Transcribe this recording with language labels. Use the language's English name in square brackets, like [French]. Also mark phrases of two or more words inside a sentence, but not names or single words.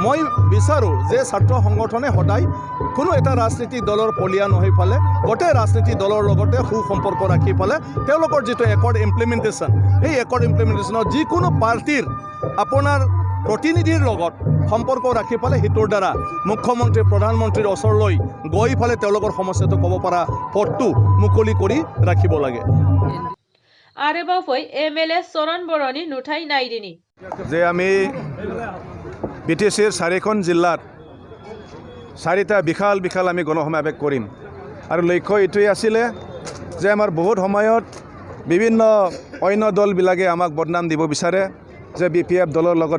[Assamese] মই বিচাৰোঁ যে ছাত্ৰ সংগঠনে সদায় কোনো এটা ৰাজনীতিক দলৰ পলিয়া নহৈ ফালে গোটেই ৰাজনীতিক দলৰ লগতে সুসম্পৰ্ক ৰাখি ফালে তেওঁলোকৰ যিটো [English] accord implementation [Assamese] সেই [English] accord implementationত [Assamese] যিকোনো পাৰ্টিৰ আপোনাৰ প্ৰতিনিধিৰ লগত সম্পৰ্ক ৰাখি ফালে সেইটোৰ দ্বাৰা মুখ্যমন্ত্ৰী প্ৰধানমন্ত্ৰীৰ ওচৰলৈ গৈ ফালে তেওঁলোকৰ সমস্যাটো ক'ব পৰা পথটো মুকলি কৰি ৰাখিব লাগে [Bodo] आरोबाव फै MLA चरण बर'नि नुथाय नायदिनि [Assamese] যে আমি BTCৰ 4খন জিলাত 4টা বিশাল আমি গণসমাৱেশ কৰিম আৰু লক্ষ্য এইটোৱে আছিলে যে আমাৰ বহুত সময়ত বিভিন্ন অন্য দলবিলাকে আমাক বদনাম দিব বিচাৰে যে BPF দলৰ লগত